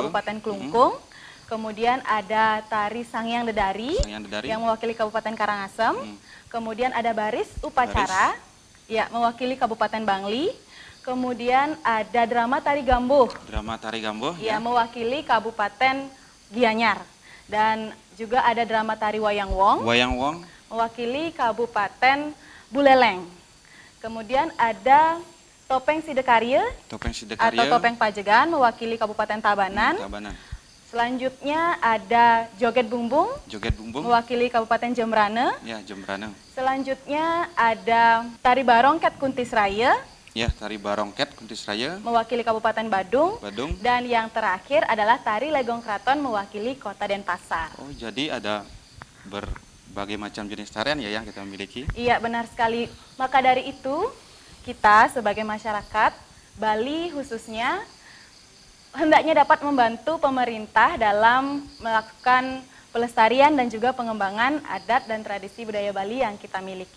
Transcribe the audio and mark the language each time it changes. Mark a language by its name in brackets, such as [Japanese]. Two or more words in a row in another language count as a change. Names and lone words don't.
[Indonesian] Kabupaten Klungkung. Kemudian ada tari Sangyang Dedari, Dedari. yang mewakili Kabupaten Karangasem. Kemudian ada Baris Upacara, ya mewakili Kabupaten Bangli. Kemudian ada drama tari Gambuh, Drama tari Gambuh, ya mewakili Kabupaten Gianyar. Dan juga ada drama tari Wayang Wong, Wayang Wong, mewakili Kabupaten Buleleng. Kemudian ada Topeng Sidekarye Topeng atau Sidekarye, Topeng Pajegan mewakili Kabupaten Tabanan. Tabanan. Selanjutnya ada Joget Bumbung Joget Bumbung, mewakili Kabupaten Jembrane. ya Jembrane. Selanjutnya ada Tari Barongket Kuntisraya Ya, tari Barongket Kuntisraya, mewakili Kabupaten Badung. Badung. Dan yang terakhir adalah Tari Legong Kraton mewakili Kota Denpasar. Oh, jadi ada berbagai macam jenis tarian ya yang kita miliki. Iya, benar sekali. Maka dari itu, kita sebagai masyarakat Bali khususnya hendaknya dapat membantu pemerintah dalam melakukan pelestarian dan juga pengembangan adat dan tradisi budaya Bali yang kita miliki.